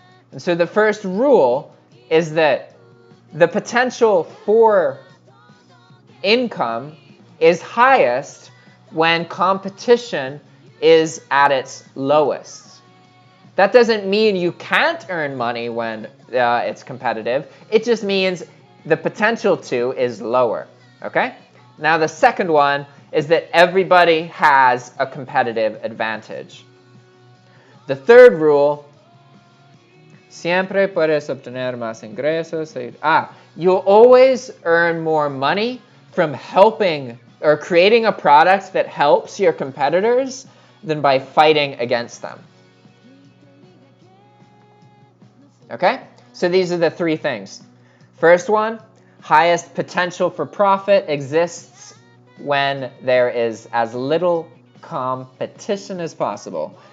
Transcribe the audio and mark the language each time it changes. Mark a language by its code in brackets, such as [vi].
[en] And so the first rule is that the potential for income is highest when competition is at its lowest. That doesn't mean you can't earn money when it's competitive. It just means the potential to is lower, okay? Now the second one is that everybody has a competitive advantage. The third rule, [es] siempre puedes obtener más ingresos. [en] You'll always earn more money from helping or creating a product that helps your competitors than by fighting against them. Okay? So these are the three things. First one, highest potential for profit exists when there is as little competition as possible.